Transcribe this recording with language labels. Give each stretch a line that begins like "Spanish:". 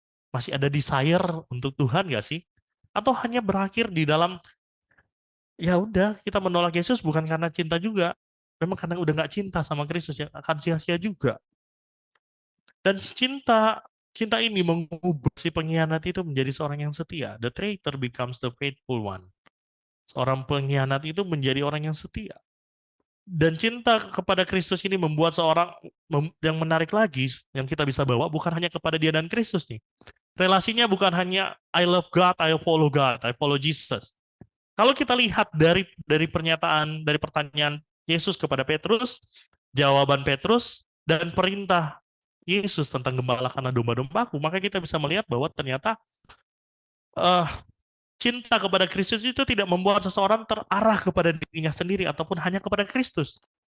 Indonesian: Masih ada desire untuk Tuhan nggak sih? Atau hanya berakhir di dalam, ya udah kita menolak Yesus bukan karena cinta juga, memang karena udah nggak cinta sama Kristus ya akan sia-sia juga. Dan cinta ini mengubah si pengkhianat itu menjadi seorang yang setia.
English: The traitor becomes the faithful one.
Indonesian: Seorang pengkhianat itu menjadi orang yang setia. Dan cinta kepada Kristus ini membuat seorang yang menarik lagi, yang kita bisa bawa bukan hanya kepada dia dan Kristus nih. Relasinya bukan hanya
English: I love God, I follow Jesus.
Indonesian: Kalau kita lihat dari pernyataan, dari pertanyaan Yesus kepada Petrus, jawaban Petrus, dan perintah Yesus tentang gembalakanlah domba-dombaku, maka kita bisa melihat bahwa ternyata cinta kepada Kristus itu tidak membuat seseorang terarah kepada dirinya sendiri ataupun hanya kepada Kristus.